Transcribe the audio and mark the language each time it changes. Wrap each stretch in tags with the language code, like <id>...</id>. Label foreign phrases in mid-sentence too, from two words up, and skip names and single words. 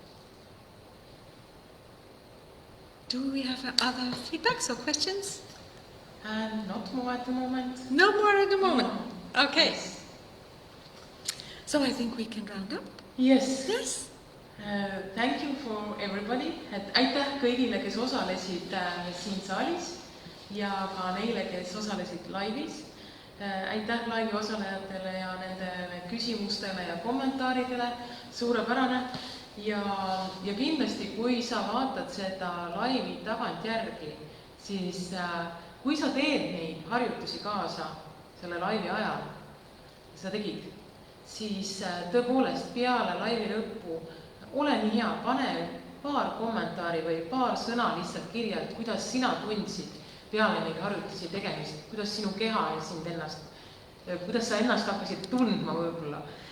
<en>Do we have other feedbacks or questions? Not more at the moment. No more at the moment. No. Okay. Yes. So I think we can round up. Yes. Yes. Thank you for everybody.</en> <et>Aitäh kõigile, kes osalesid siin saalis ja ka neile, kes osalesid laivis. Aitäh laivi osalejatele ja nende küsimustele ja kommentaaridele. Suurepärane. Ja kindlasti, kui sa vaatad seda laivi tagantjärgi, siis kui sa teed neid harjutusi kaasa selle laivi ajal, sa tegid, siis tõepoolest peale laivi lõppu ole nii hea, pane paar kommentaari või paar sõna lihtsalt kirja, et kuidas sina tundsid peale neid harjutusi tegemist, kuidas sinu keha ja sind ennast, kuidas sa ennast hakkasid tundma võib-olla.</et>